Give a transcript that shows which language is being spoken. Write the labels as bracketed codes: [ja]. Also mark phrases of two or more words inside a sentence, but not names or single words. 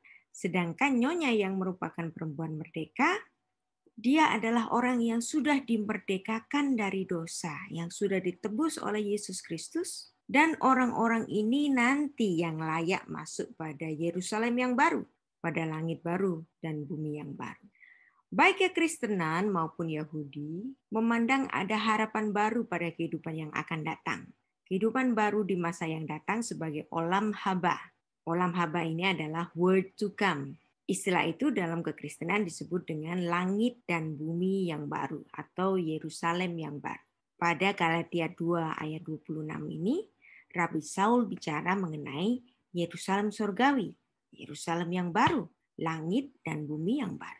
[id] Sedangkan nyonya yang merupakan perempuan merdeka, dia adalah orang yang sudah dimerdekakan dari dosa, yang sudah ditebus oleh Yesus Kristus, dan orang-orang ini nanti yang layak masuk pada Yerusalem yang baru, pada langit baru dan bumi yang baru. Baik Kekristenan maupun Yahudi memandang ada harapan baru pada kehidupan yang akan datang. Kehidupan baru di masa yang datang sebagai [he] עולם הבא. עולם הבא [id] ini adalah [en] word to come. [id] Istilah itu dalam kekristenan disebut dengan langit dan bumi yang baru atau Yerusalem yang baru. Pada Galatia 2 ayat 26 ini, Rabi Saul bicara mengenai Yerusalem surgawi, Yerusalem yang baru, langit dan bumi yang baru.